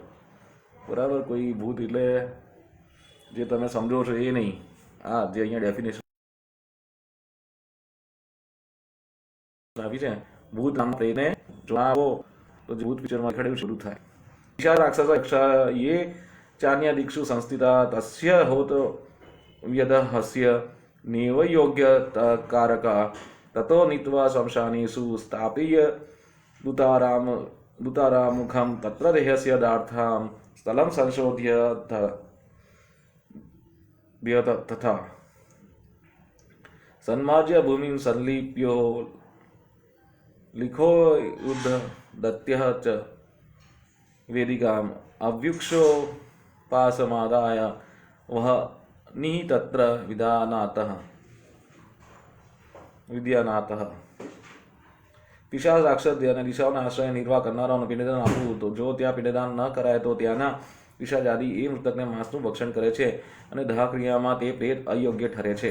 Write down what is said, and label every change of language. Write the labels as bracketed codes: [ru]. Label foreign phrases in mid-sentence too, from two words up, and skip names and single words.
[gu] બરાબર. કોઈ ભૂત એટલે જે તમે સમજો છો એ નહીં, આ જે અહીંયા ડેફિનેશન આપી છે, ભૂત નામ પ્રેતને જો આવો તો ભૂત પિક્ચરમાં દેખાડ્યું શરૂ થાય. [sa] ઈશા રાક્ષસ ये चान्या दिक्षु संस्थिता तस्य होत व्यदहस्य नेव योग्य कारका ततो नीत्वा शमशानेषु स्थापय्य दूतारामुखं तत्र देहस्य दार्थां स्थलं संशोध्य तथा सन्मार्ज्य भूमिं संलीप्यो लिखो युद्ध दत्यः च वेदिकाम अव्युक्षो पासमादाय वह निहितत्र વિદ્યાનાથઃ. [gu] પિશાચ રાક્ષસ અને દિશાઓના આશ્રય નિર્વાહ કરનારાઓને પિંડદાન આપવું. તો જો ત્યાં પિંડદાન ન કરાય તો ત્યાંના પિશાચ આદિ એ મૃતકને માંસનું ભક્ષણ કરે છે અને દહક્રિયામાં તે પ્રેત અયોગ્ય ઠરે છે.